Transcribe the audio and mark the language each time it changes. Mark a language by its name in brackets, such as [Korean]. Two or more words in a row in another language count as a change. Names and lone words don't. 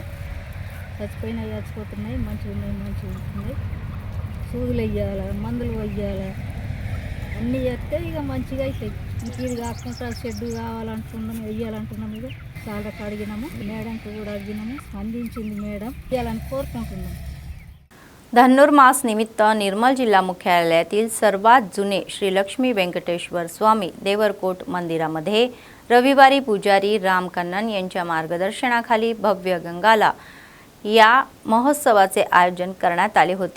[Telugu] చచ్చిపోయినాయి, చచ్చిపోతున్నాయి, మంచిగా ఉంటున్నాయి. సూదులు వేయాలి, మందులు వేయాలి, అన్నీ చేస్తే ఇక మంచిగా అవుతాయి. ఇది కాకుండా షెడ్ కావాలంటున్నాము, వేయాలంటున్నాము. ఇక చాలా అడిగినాము, మేడంకి కూడా అడిగినాము, అందించింది మేడం. వేయాలని कोरకుంటున్నాము. [Marathi] धनुर्मास निमित्त निर्मल जिल्हा मुख्यालयातील सर्वात जुने श्री लक्ष्मी वेंकटेश्वर स्वामी देवरकोट मंदिरामध्ये रविवारी पुजारी राम कन्नन यांच्या मार्गदर्शनाखाली भव्य गंगाला या महोत्सवाचे आयोजन करण्यात आले होते.